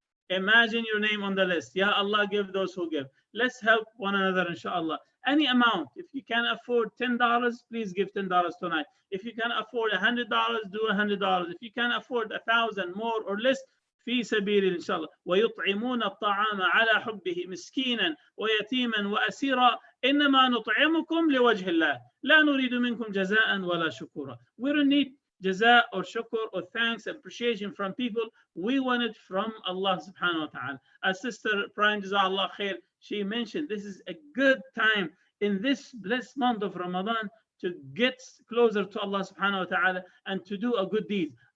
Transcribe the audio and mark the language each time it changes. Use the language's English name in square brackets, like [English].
[English] Imagine your name on the list. Ya Allah, give those who give. Let's help one another, inshallah. Any amount. If you can afford $10, please give $10 tonight. If you can afford $100, do $100. If you can afford 1,000 more or less, [Arabic] في سبيل إن شاء الله. ويطعمون الطعام على حبه مسكينا ويتيما وأسيرا إنما نطعمكم لوجه الله لا نريد منكم جزاء ولا شكورا. [English] We don't need jaza or shukur or thanks, appreciation from people. We want it from Allah subhanahu wa ta'ala. As Sister Prime Jazakallah Khair, she mentioned this is a good time in this blessed month of Ramadan to get closer to Allah subhanahu wa ta'ala and to do a good deed.